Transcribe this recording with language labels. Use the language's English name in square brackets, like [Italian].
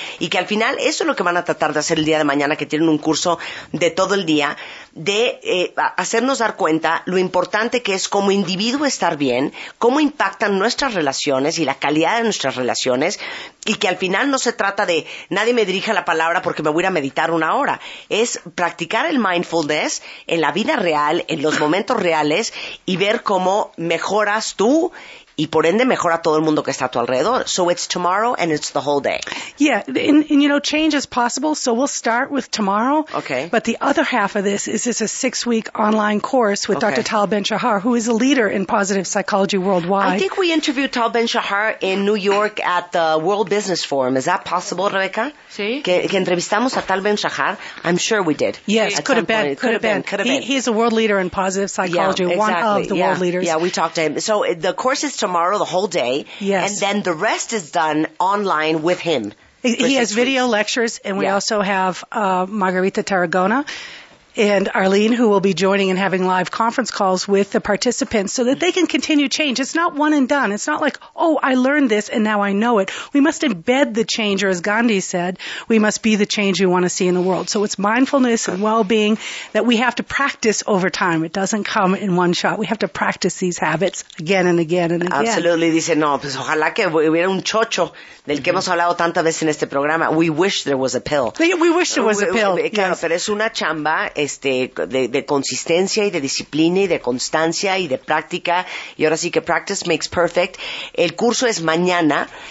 [Spanish] y que al final eso es lo que van a tratar de hacer el día de mañana, que tienen un curso de todo el día, de hacernos dar cuenta lo importante que es como individuo estar bien, cómo impactan nuestras relaciones y la calidad de nuestras relaciones, y que al final no se trata de nadie me dirija la palabra porque me voy a meditar una hora, es practicar el mindfulness en la vida real, en los momentos reales, y ver cómo mejoras tú y por ende mejora todo el mundo que está a tu alrededor. [English] So it's tomorrow and it's the whole day. Yeah, and you know, change is possible, so we'll start with tomorrow. Okay. But the other half of this is a 6-week online course with Dr. Tal Ben-Shahar, who is a leader in positive psychology worldwide. I think we interviewed Tal Ben-Shahar in New York at the World Business Forum. Is that possible, Rebecca? [Spanish] Sí. Que entrevistamos a [English] Tal Ben-Shahar? I'm sure we did. Yes, could have been. He is a world leader in positive psychology, world leaders. Yeah, we talked to him. So the course is tomorrow, the whole day, yes. And then the rest is done online with him. He has video lectures, and we also have Margarita Tarragona, and Arlene, who will be joining and having live conference calls with the participants so that they can continue change. It's not one and done. It's not like, oh, I learned this and now I know it. We must embed the change, or as Gandhi said, we must be the change we want to see in the world. So it's mindfulness and well-being that we have to practice over time. It doesn't come in one shot. We have to practice these habits again and again and again. Absolutely. [Spanish] Dice, no, pues ojalá que hubiera un chocho del que hemos hablado tantas veces en este programa. [English] We wish there was a pill. We wish there was a pill. [Spanish] Claro, [English] yes. [Spanish] Pero es una chamba de consistencia y de disciplina y de constancia y de práctica. Y ahora sí que [English] practice makes perfect. [Spanish] El curso es mañana.